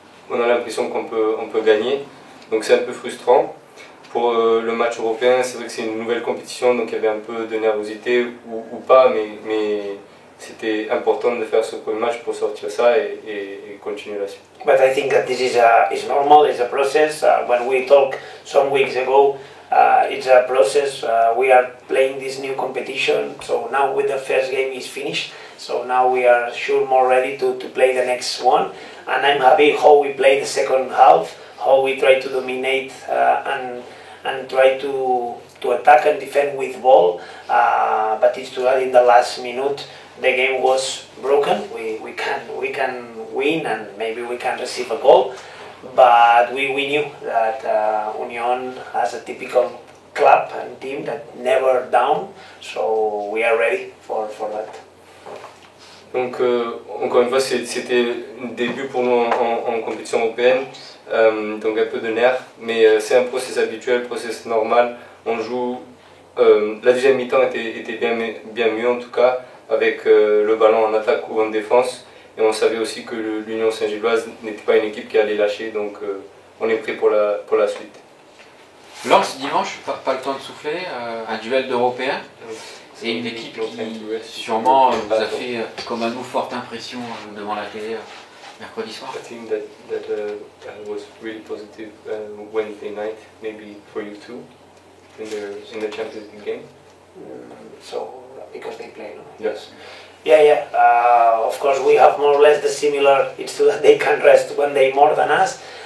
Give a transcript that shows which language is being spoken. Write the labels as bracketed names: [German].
[French] On a l'impression qu'on peut gagner. Donc c'est un peu frustrant. Pour le match européen, c'est vrai que c'est une nouvelle compétition, donc il y avait un peu de nervosité ou pas, mais c'était important de faire ce premier match pour sortir ça et continuer la suite. [English] But I think that this is normal, it's a process. When we talked some weeks ago, it's a process. We are playing this new competition, so now with the first game is finished, so now we are sure more ready to play the next one. And I'm happy how we play the second half, how we try to dominate and try to attack and defend with ball. But it's true that in the last minute the game was broken. We can win and maybe we can receive a goal, but we knew that Union has a typical club and team that never down, so we are ready for that. [French] Donc encore une fois, c'était un début pour nous en compétition européenne, donc un peu de nerfs, mais c'est un process habituel, process normal. On joue, la deuxième mi-temps était bien mieux en tout cas, avec le ballon en attaque ou en défense, et on savait aussi que l'Union Saint-Gilloise n'était pas une équipe qui allait lâcher, donc on est prêt pour la suite. Lens dimanche, pas le temps de souffler, un duel d'Européens. Et une équipe qui sûrement vous a fait, comme à nous, forte impression devant la télé mercredi soir. [English] I think that was really positive Wednesday night, maybe for you too, in the Champions League game. So because they play, no? Yes. Yeah. Of course, we have more or less the similar. It's true that they can rest when they more than us.